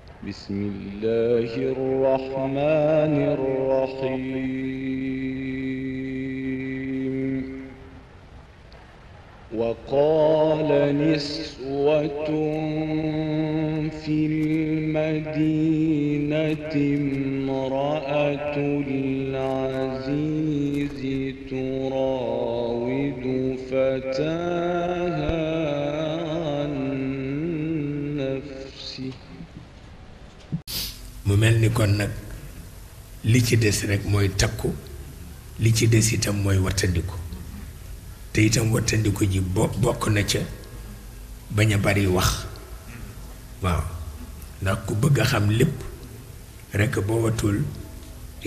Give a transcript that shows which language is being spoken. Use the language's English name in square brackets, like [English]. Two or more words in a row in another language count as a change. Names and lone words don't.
[Arabic] بسم الله الرحمن الرحيم وقال نسوة في المدينة امرأة العزيز تراود فتاها عن نفسه [Wolof] mu mel ni kon nag li ci des rekk mooy takku li ci des itam mooy wattandiku te itam wattandiku ji bokk na ca bañ a bari wax waaw ndax ku bëgg a xam lépp rekk boo watul di